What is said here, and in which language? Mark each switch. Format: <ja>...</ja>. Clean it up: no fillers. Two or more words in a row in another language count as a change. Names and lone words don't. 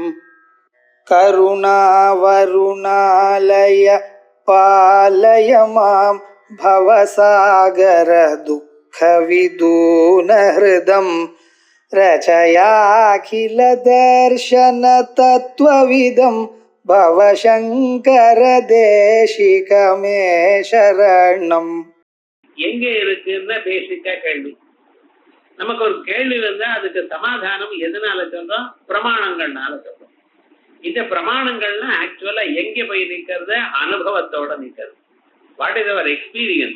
<sa>करुणावरुणालय पालय मां भवसागर दुःखविदूनहृदं रचयाखिलदर्शन तत्त्वविदं भवशङ्कर देशिकमे शरणम्.</sa> <ta>எங்கே இருக்குன்னா பேசிக்கா கேள்வி. நமக்கு ஒரு கேள்வி வந்தா அதுக்கு சமாதானம் எதனால சொல்றோம்? பிரமாணங்கள்னால சொல்றோம். இந்த பிரமாணங்கள்னா ஆக்சுவலா எங்க போய் நிக்கிறது? அனுபவத்தோட நிக்கிறது.</ta> <en>What is our experience?</en>